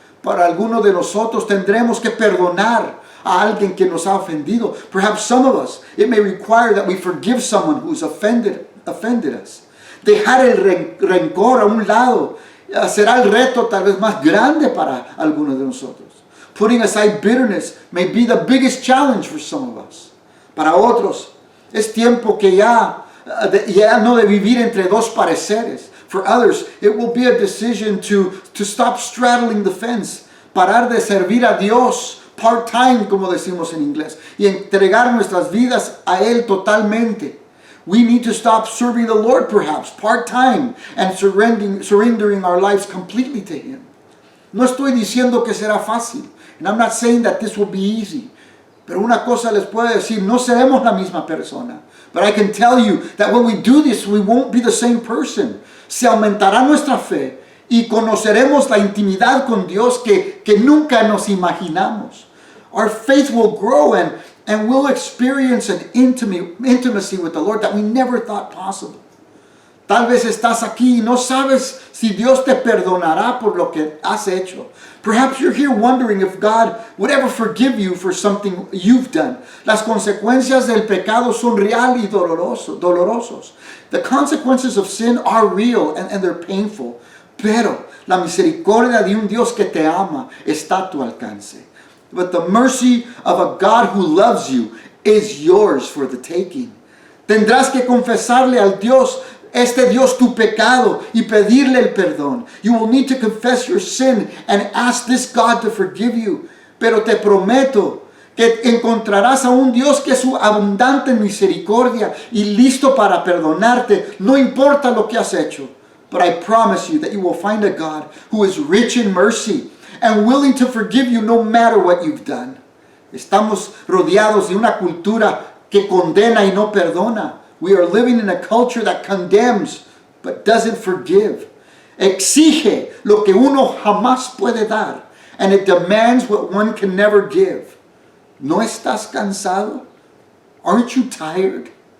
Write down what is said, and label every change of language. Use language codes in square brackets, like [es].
[es] Para algunos de nosotros tendremos que perdonar a alguien que nos ha ofendido. [en] Perhaps some of us, it may require that we forgive someone who's offended us. [es] Dejar el rencor a un lado será el reto tal vez más grande para algunos de nosotros. [en] Putting aside bitterness may be the biggest challenge for some of us. [es] Para otros, es tiempo que ya no de vivir entre dos pareceres. [en] For others, it will be a decision to stop straddling the fence. [es] Parar de servir a Dios part-time, como decimos en inglés, y entregar nuestras vidas a Él totalmente. [en] We need to stop serving the Lord perhaps part-time and surrendering our lives completely to Him. [es] No estoy diciendo que será fácil. [en] And I'm not saying that this will be easy. [es] Pero una cosa les puedo decir, no seremos la misma persona. [en] But I can tell you that when we do this, we won't be the same person. [es] Se aumentará nuestra fe y conoceremos la intimidad con Dios que nunca nos imaginamos. [en] Our faith will grow and we'll experience an intimacy with the Lord that we never thought possible. [es] Tal vez estás aquí y no sabes si Dios te perdonará por lo que has hecho. [en] Perhaps you're here wondering if God would ever forgive you for something you've done. [es] Las consecuencias del pecado son real y dolorosos. [en] The consequences of sin are real and they're painful. [es] Pero la misericordia de un Dios que te ama está a tu alcance. [en] But the mercy of a God who loves you is yours for the taking. [es] Tendrás que confesarle al Dios, este Dios, tu pecado y pedirle el perdón. [en] You will need to confess your sin and ask this God to forgive you. [es] Pero te prometo que encontrarás a un Dios que es abundante en misericordia y listo para perdonarte, no importa lo que has hecho. [en] But I promise you that you will find a God who is rich in mercy and willing to forgive you no matter what you've done. [es] Estamos rodeados de una cultura que condena y no perdona. [en] We are living in a culture that condemns but doesn't forgive. [es] Exige lo que uno jamás puede dar, [en] and it demands what one can never give. [es] ¿No estás cansado? [en] Aren't you tired?